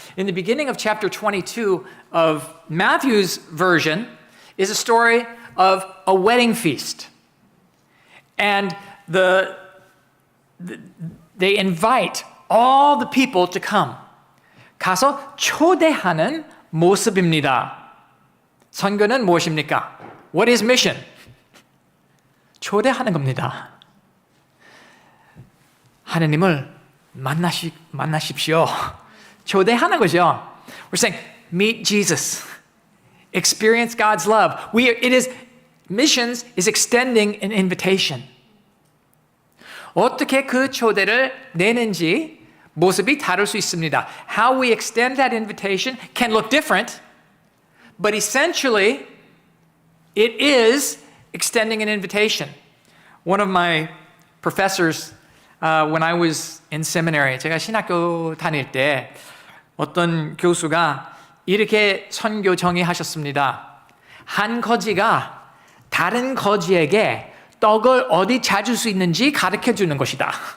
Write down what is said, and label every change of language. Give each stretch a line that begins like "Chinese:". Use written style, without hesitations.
English: In the beginning of chapter 22 of Matthew's version is a story of a wedding feast. And they invite all the people to come.
Korean: 가서 초대하는 모습입니다. 선교는 무엇입니까?
English: What is mission?
Korean: 초대하는 겁니다. 하나님을 만나십시오. 초대하는 거죠.
English: We're saying, meet Jesus. Experience God's love. Missions is extending an invitation.
Korean: 어떻게 그 초대를 내는지 모습이 다를 수 있습니다.
English: How we extend that invitation can look different, but essentially it is extending an invitation. One of my professors when I was in seminary,
Korean: 제가 신학교 다닐 때 어떤 교수가 이렇게 선교 정의하셨습니다. 한 거지가 다른 거지에게 떡을 어디 찾을 수 있는지 가르쳐 주는 것이다.